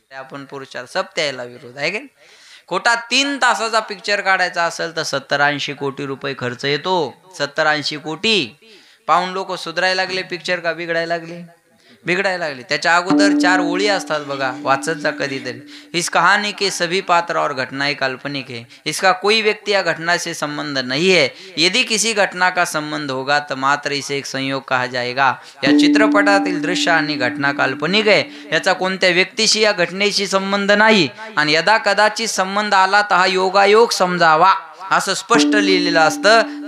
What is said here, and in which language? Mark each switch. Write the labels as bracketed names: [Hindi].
[Marathi] आपण पुरुषाला सप्त्याला विरोध आहे का. खोटा 3 तासाचा पिक्चर काढायचा असेल तर 70-80 कोटी रुपये खर्च येतो. 70-80 कोटी. पाहून लोक सुधारायला लागले पिक्चर का बिघडायला लागले. बिघडायला लागले. त्याच्या अगोदर 4 ओळी असतात बघा वाचत जा कधीतरी. [Hindi] इस कहानी के सभी पात्र और घटनाएं काल्पनिक है. इसका कोई व्यक्ति या घटना से संबंध नहीं है. यदि किसी घटना का संबंध होगा तो मात्र इसे एक संयोग कहा जाएगा. [Marathi] या चित्रपटातील दृश्य आणि घटना काल्पनिक आहे. याचा कोणत्या व्यक्तीशी या घटनेशी संबंध नाही. आणि यदा कदाचित संबंध आला तर हा योगायोग समजावा असं स्पष्ट लिहिलेलं असतं.